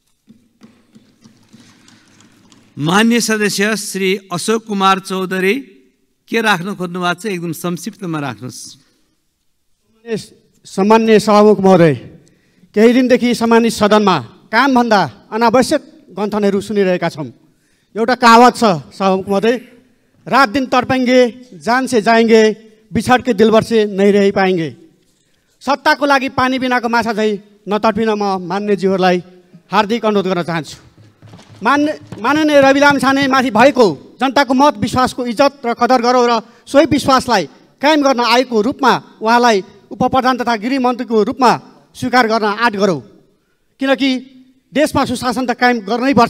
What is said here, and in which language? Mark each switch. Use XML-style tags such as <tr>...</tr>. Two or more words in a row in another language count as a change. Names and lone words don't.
<ne>मान्य सदस्य श्री अशोक कुमार चौधरी के राख्न खोज्नु भएको छ? एकदम संक्षिप्तमा राख्नुहोस्। सम्माननीय सभामुख महोदय, केही दिनदेखि सम्मानित सदनमा कामभन्दा अनावश्यक गन्थनहरू सुनिरहेका छौँ। एउटा कहावत छ सभामुख महोदय,</ne> <hi>रात दिन तर्पेंगे, जान से जाएंगे, बिछड़ के दिलबर से नहीं रह पाएंगे।</hi> <ne>सत्ताको लागि पानी बिनाको माछा झै नतर्पिन म मान्यज्यूहरूलाई हार्दिक अनुरोध गर्न चाहन्छु। माननीय रवि लामिछाने माथि भएको जनताको मत विश्वासको इज्जत र कदर गरौँ र सोही विश्वासलाई कायम गर्न आएको रूपमा उहाँलाई उपप्रधान तथा गृहमन्त्रीको रूपमा स्वीकार गर्न आँट गरौँ, किनकि देशमा सुशासन त कायम गर्नै पर्छ।</ne>